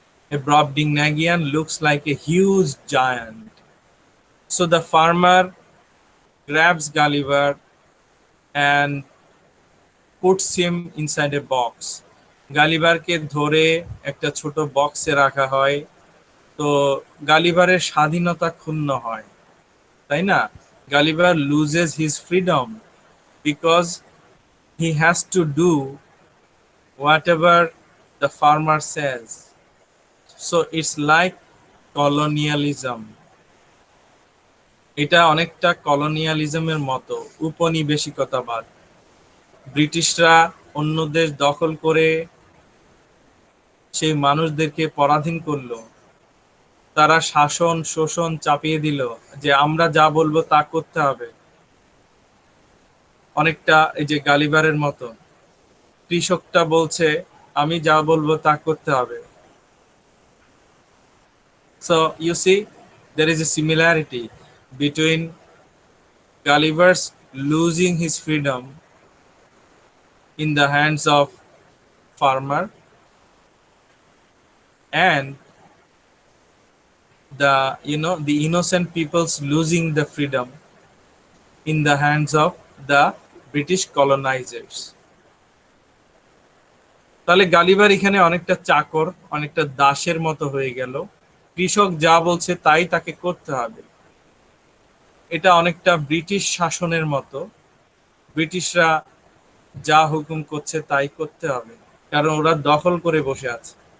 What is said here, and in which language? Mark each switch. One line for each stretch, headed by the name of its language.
English: A Brobdingnagian looks like a huge giant. So the farmer grabs Gulliver and puts him inside a box.
Bangla: গালিভারকে ধরে একটা ছোট বক্সে রাখা হয়। তো গালিভারের স্বাধীনতা ক্ষুণ্ণ হয়, তাই না?
English: Gulliver loses his freedom because he has to do whatever the farmer says. So it's like colonialism.
Bangla: এটা অনেকটা কলোনিয়ালিজমের মতো, উপনিবেশিকতাবাদ। ব্রিটিশরা অন্য দেশ দখল করে সেই মানুষদেরকে পরাধীন করলো, তারা শাসন শোষণ চাপিয়ে দিল যে আমরা যা বলবো তা করতে হবে। অনেকটা এই যে গালিভারের মতো, কৃষকটা বলছে আমি যা বলবো তা করতে হবে।
English: So you see, there is a similarity between Gulliver's losing his freedom in the hands of farmer and the innocent people's losing the freedom in the hands of the British colonizers.
Bangla: তাহলে Gulliver এখানে অনেকটা চাকর, অনেকটা দাসের মতো হয়ে গেল। কৃষক যা বলছে তাই তাকে করতে হবে। এটা অনেকটা ব্রিটিশ শাসনের মতো, ব্রিটিশরা যা হুকুম করছে তাই করতে হবে, কারণ ওরা দখল করে বসে আছে।